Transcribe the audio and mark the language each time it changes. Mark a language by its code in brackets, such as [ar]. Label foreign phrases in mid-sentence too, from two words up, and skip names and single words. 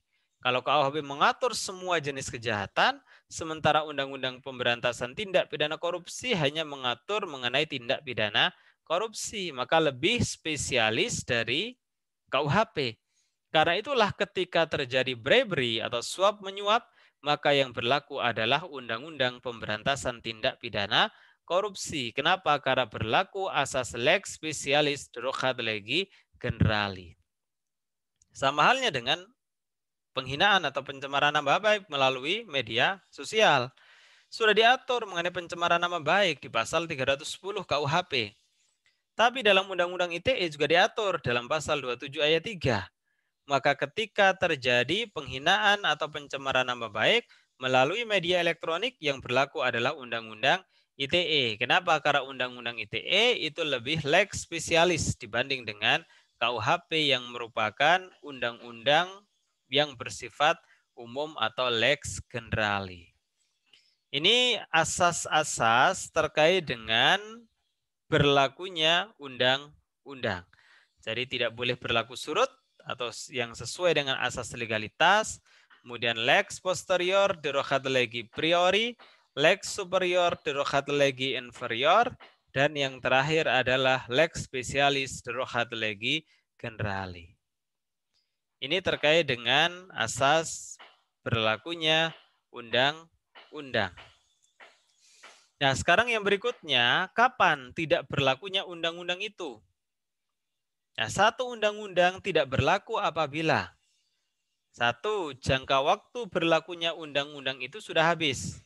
[id] Kalau KUHP mengatur semua jenis kejahatan, sementara Undang-Undang Pemberantasan Tindak Pidana Korupsi hanya mengatur mengenai tindak pidana korupsi, maka lebih spesialis dari KUHP. Karena itulah ketika terjadi bribery atau suap menyuap, maka yang berlaku adalah Undang-Undang Pemberantasan Tindak Pidana Korupsi. Kenapa? Karena berlaku asas [la] lex specialis derogat legi generali. [id] Sama halnya dengan penghinaan atau pencemaran nama baik melalui media sosial. Sudah diatur mengenai pencemaran nama baik di pasal 310 KUHP. Tapi dalam Undang-Undang ITE juga diatur dalam pasal 27 ayat 3. Maka ketika terjadi penghinaan atau pencemaran nama baik melalui media elektronik, yang berlaku adalah Undang-Undang ITE. Kenapa? Karena Undang-Undang ITE itu lebih [la] lex spesialis [id] dibanding dengan KUHP yang merupakan undang-undang yang bersifat umum atau [la] lex generali. [id] Ini asas-asas terkait dengan berlakunya undang-undang. Jadi tidak boleh berlaku surut atau yang sesuai dengan asas legalitas, kemudian [la] lex posterior derogat legi priori, lex superior derogat legi inferior, [id] dan yang terakhir adalah [la] lex specialis derogat legi generali. [id] Ini terkait dengan asas berlakunya undang-undang. Nah, sekarang yang berikutnya, kapan tidak berlakunya undang-undang itu? Nah, satu undang-undang tidak berlaku apabila satu, jangka waktu berlakunya undang-undang itu sudah habis.